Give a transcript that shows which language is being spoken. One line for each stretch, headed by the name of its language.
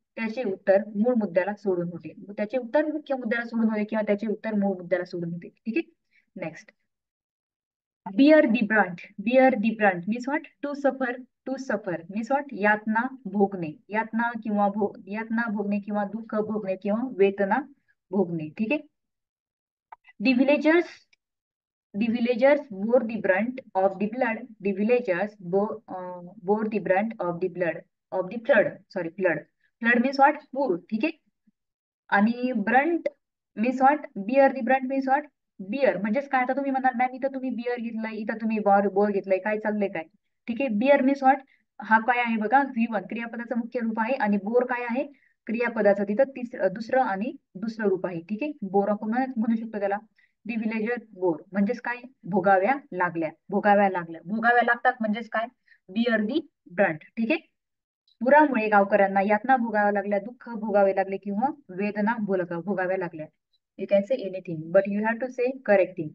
Marathi: त्याचे उत्तर मूळ मुद्द्याला सोडून होते. त्याचे उत्तर मुख्य मुद्द्याला सोडून होते किंवा त्याचे उत्तर मूळ मुद्द्याला सोडून होते. ठीक आहे.
English: Next, bear the brunt. Bear the brunt means what, to suffer. To suffer means what,
Marathi: यातना भोगणे. यातना किंवा यातना भोगणे किंवा दुःख भोगणे किंवा वेदना भोगणे. ठीक आहे.
English: The villagers, the villagers bore the brunt of the blood. The villagers bore the brunt of the blood of the flood. Sorry, flood. Flood means what? पूर.
Marathi: ठीक आहे.
English: आणि brunt means what, bear the brunt means what, bear
Marathi: म्हणजेच काय. आता तुम्ही म्हणाल ma'am इथं तुम्ही बिअर घेतलाय, इथं तुम्ही बोर घेतलाय, काय चाललंय काय. ठीक आहे.
English: bear means what,
Marathi: हा काय आहे बघा, V1 क्रियापदाचं मुख्य रूप आहे आणि बोर काय आहे, क्रियापदाचं तिथं दुसरं आणि दुसरं रूप आहे. ठीक आहे. बोर आपण म्हणू शकतो त्याला.
English: the villager bore
Marathi: म्हणजेच काय, भोगाव्या लागल्या. भोगाव्या लागल्या, भोगाव्या लागतात म्हणजेच काय,
English: Bear the brunt.
Marathi: ठीक आहे. पुरामुळे गावकऱ्यांना यातना भोगाव्या लागल्या, दुःख भोगावे लागले किंवा वेदना भोगाव्या लागल्या.
English: You can say anything but you have to say correct thing.